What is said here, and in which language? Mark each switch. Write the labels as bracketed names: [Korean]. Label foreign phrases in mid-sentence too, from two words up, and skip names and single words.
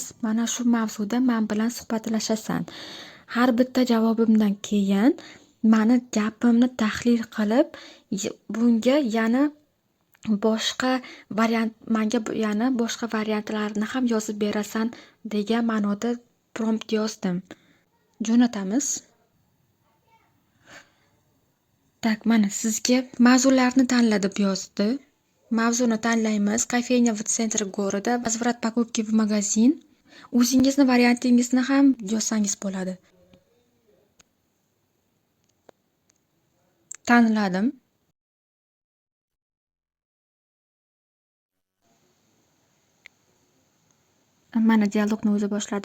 [Uzbek] Mana shu mavzuda men bilan suhbatlashasan. Har bitta javobimdan keyin meni gapimni tahlil qilib, bunga yana boshqa variant, menga yana boshqa variantlarni ham yozib berasan degan ma'noda prompt yozdim. Jo'natamiz. Tak, mana sizga mavzularni tanla deb yozdi. Mavzuni tanlaymiz. [Russian] Кофейня в центре города, возврат покупки в магазин. [Uzbek] O'zingizni variantingizni ham yozsangiz bo'ladi. Tanladim. Mana dialogni o'zi boshladi.